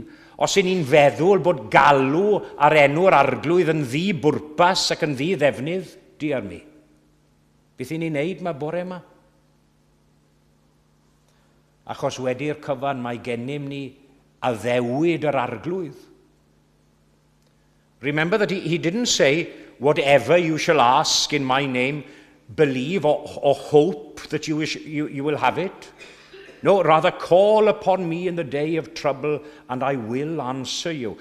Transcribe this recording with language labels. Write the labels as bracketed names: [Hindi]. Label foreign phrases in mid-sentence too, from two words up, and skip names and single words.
[Welsh] Os i ni'n feddwl bod galw ar enw'r arglwydd yn ddi-bwrpas ac yn ddi-ddefnydd, [English] diar mi. [Welsh] Beth i ni'n neud mae bore yma? Achos wedi'r cyfan mae gennym ni addewid yr arglwydd. [English] Remember that he didn't say, whatever you shall ask in my name, believe or hope that you will have it. No, rather call upon me in the day of trouble and I will answer you.